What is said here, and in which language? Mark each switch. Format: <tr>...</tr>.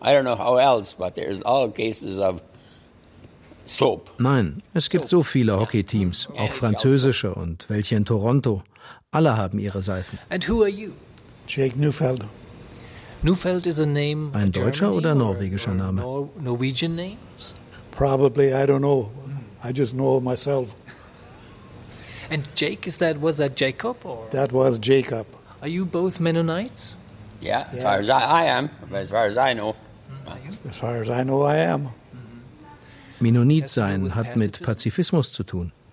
<en>I don't know how else, but there's all cases of soap.</en> <de>Nein, es gibt so viele Hockey-Teams, auch französische und welche in Toronto. Alle haben ihre Seifen.</de> <en>And who are you? Jake Neufeld. Neufeld is a name.</en> <de>Ein deutscher oder norwegischer Name?</de> <en>Norwegian name? Probably, I don't know. I just know myself. And Jake, is that, was that Jacob? Or? That was Jacob. Are you both Mennonites? Yeah, yeah. As far as I am, as far as I know. As far as I know, I am.</en> <de>Mennonit sein hat mit Pazifismus zu tun.</de>